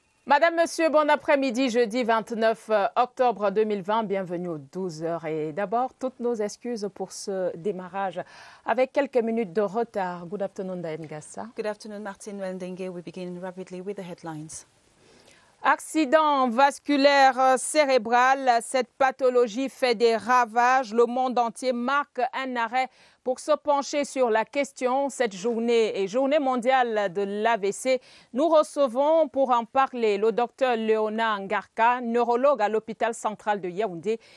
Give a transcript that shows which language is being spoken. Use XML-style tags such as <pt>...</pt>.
<fr>Madame, Monsieur, bon après-midi, jeudi 29 octobre 2020. Bienvenue aux 12 heures. Et d'abord, toutes nos excuses pour ce démarrage avec quelques minutes de retard.</fr> <en>Good afternoon, Daen Gassa. Good afternoon, Martin Wendenge. We begin rapidly with the headlines.</en> <fr>Accident vasculaire cérébral, cette pathologie fait des ravages. Le monde entier marque un arrêt pour se pencher sur la question. Cette journée est journée mondiale de l'AVC. Nous recevons pour en parler le docteur Léona Ngarka, neurologue à l'hôpital central de Yaoundé.</fr>